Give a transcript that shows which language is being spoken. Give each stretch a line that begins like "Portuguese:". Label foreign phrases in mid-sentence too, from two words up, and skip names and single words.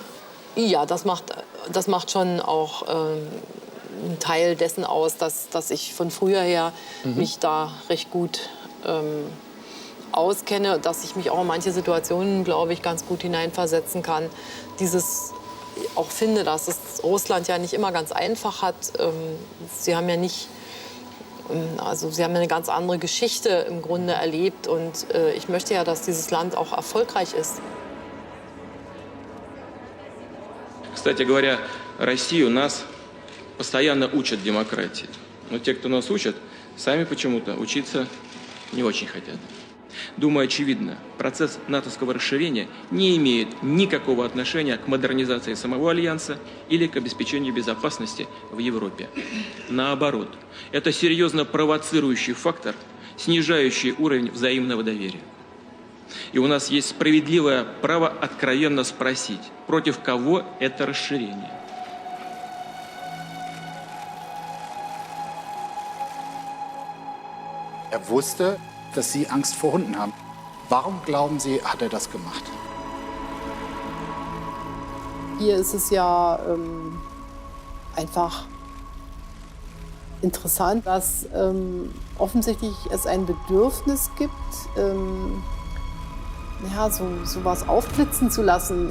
German: Ja, das macht schon auch einen Teil dessen aus, dass ich von früher her mich da recht gut auskenne, dass ich mich auch in manche Situationen, glaube ich, ganz gut hineinversetzen kann. Auch finde, dass es Russland ja nicht immer ganz einfach hat. Sie haben ja sie haben eine ganz andere Geschichte im Grunde erlebt und ich möchte ja, dass dieses Land auch erfolgreich ist.
Russian: Кстати говоря, Россию нас постоянно учат демократии. Но те, кто нас учат, сами почему-то учиться не очень хотят. Думаю, очевидно, процесс натовского расширения не имеет никакого отношения к модернизации самого Альянса или к обеспечению безопасности в Европе. Наоборот, это серьезно провоцирующий фактор, снижающий уровень взаимного доверия. И у нас есть справедливое право откровенно спросить, против кого это расширение.
German: Er wusste, dass Sie Angst vor Hunden haben. Warum glauben Sie, hat er das gemacht? Hier ist es ja einfach interessant, dass offensichtlich es ein Bedürfnis gibt, so was aufblitzen zu lassen.